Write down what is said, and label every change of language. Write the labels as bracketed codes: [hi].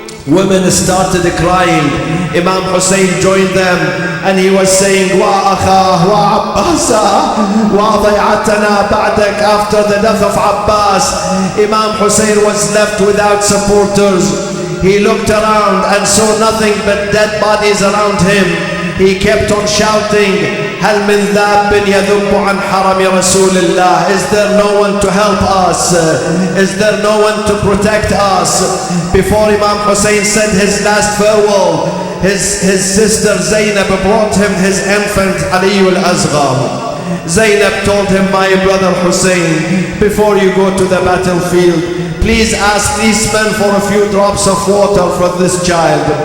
[en] Women started crying. Imam Hussein joined them and he was saying, [ar] Wa akha, wa Abbasa, wa day'atana ba'dak. [en] After the death of Abbas, Imam Hussein was left without supporters. He looked around and saw nothing but dead bodies around him. He kept on shouting, [ar] هل من ذاب يذب عن حرم رسول الله? [en] Is there no one to help us? Is there no one to protect us? Before Imam Hussein said his last farewell, his sister Zainab brought him his infant Ali al-Asghar. Zainab told him, my brother Hussein, before you go to the battlefield, please ask these men for a few drops of water for this child.